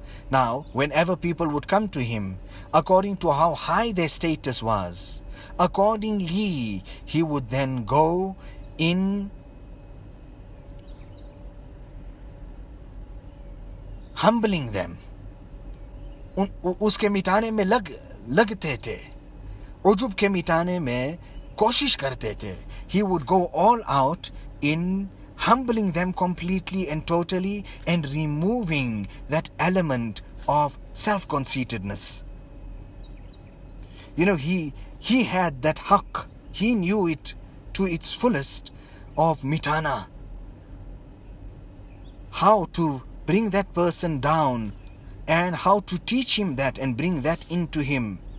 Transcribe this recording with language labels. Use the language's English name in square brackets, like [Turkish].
[English] Now, whenever people would come to him, according to how high their status was, accordingly, he would then go in humbling them. [Hindi] उसके मिटाने में लगते थे, उजुब के मिटाने में कोशिश करते थे. [English] He would go all out in humbling them completely and totally and removing that element of self-conceitedness. You know, he had that haqq, he knew it to its fullest of mitana, how to bring that person down and how to teach him that and bring that into him.